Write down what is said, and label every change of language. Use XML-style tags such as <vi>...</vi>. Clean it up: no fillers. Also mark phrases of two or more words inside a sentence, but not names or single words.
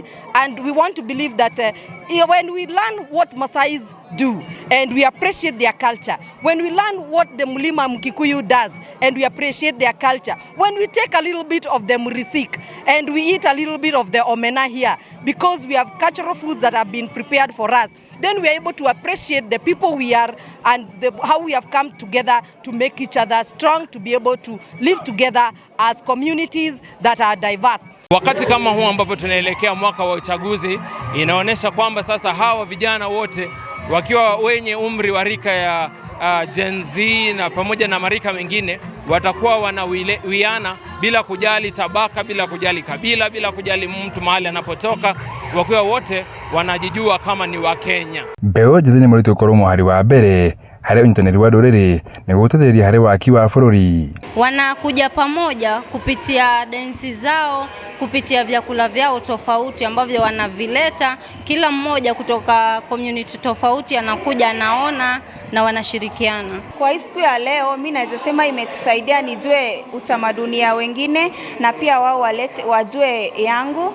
<en>And we want to believe that when we learn what Maasais do and we appreciate their culture, when we learn what the</en> <sw>Mlima Mkikuyu</sw> <en>does and we appreciate their culture, when we take a little bit of the murisik and we eat a little bit of the omena here, because we have cultural foods that have been prepared for us, then we are able to appreciate the people we are and how we have come together to make each other strong, to be able to live together as communities that are diverse.</en> <sw>Wakati kama huu ambapo tunaelekea mwaka wa uchaguzi, inaonyesha kwamba sasa hawa vijana wote wakiwa wenye umri wa rika ya Gen Z na pamoja na marika mengine watakuwa wanawiana bila kujali tabaka, bila kujali kabila, bila kujali mtu mahali anapotoka, wakiwa wote wanajijua kama ni wa Kenya.</sw> <ki>Mbeũ njĩthĩ nĩ mũritũ gũkorwo mũhari wa mbere harĩ ũnyitanĩri wa ndũrĩrĩ nĩguo gũteithĩrĩria harĩ waki wa bũrũri.</ki> <sw>Wanakuja pamoja kupitia densi zao, kupitia vyakula vyao tofauti ambavyo wanavileta. Kila mmoja kutoka community tofauti anakuja, anaona na wanashirikiana. Kwa hii siku ya leo mimi naweza sema imetusaidia nijue utamaduni ya wengine na pia wao wajue yangu.</sw>